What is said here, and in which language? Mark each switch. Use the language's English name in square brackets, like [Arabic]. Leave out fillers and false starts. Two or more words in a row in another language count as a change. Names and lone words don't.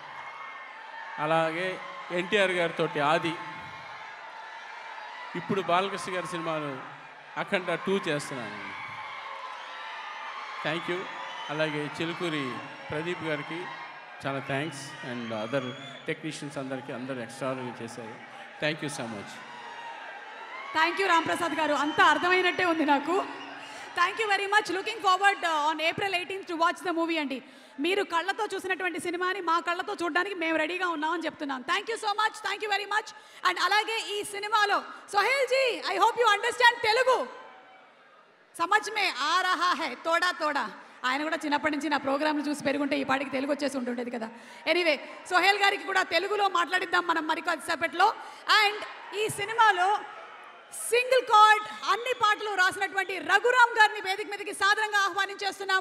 [Telugu] అలాగే ఎన్టీఆర్ గారితో ఆది, ఇప్పుడు బాలకృష్ణ గారి సినిమాలు అఖండ 2 చేస్తున్నాను. [English] Thank you. [Telugu] అలాగే చిలుకూరి ప్రదీప్ గారికి చాలా థ్యాంక్స్ [English] and other technicians [Telugu] అందరూ ఎక్స్ట్రాడనరీ చేశారు. [English] Thank you so much. Thank you [Telugu] రామ్ ప్రసాద్ గారు, అంతా అర్థమైనట్టే ఉంది నాకు. [English] Thank you very much. Looking forward on April 18th to watch the movie అండి. [Telugu] మీరు కళ్ళతో చూసినటువంటి సినిమాని మా కళ్ళతో చూడడానికి మేము రెడీగా ఉన్నామని చెప్తున్నాం. [English] Thank you so much, thank you very much. And [Telugu] అలాగే ఈ సినిమాలో [English] సోహెల్ జీ, I hope you understand తెలుగు. [Hindi] समझ में आ रहा है थोड़ा थोड़ा. [Telugu] ఆయన కూడా చిన్నప్పటి నుంచి నా ప్రోగ్రాంలు చూసి పెరుగుంటే ఈ పాటికి తెలుగు వచ్చేసి ఉంటుండేది కదా. ఎనీవే, సోహెల్ గారికి కూడా తెలుగులో మాట్లాడిద్దాం మనం మరికొద్దిసేపట్లో. అండ్ ఈ సినిమాలో [English] single card [Telugu] అన్ని పాటలు రాసినటువంటి రఘురామ్ గారిని వేదిక మీదకి సాదరంగా ఆహ్వానించేస్తున్నాము.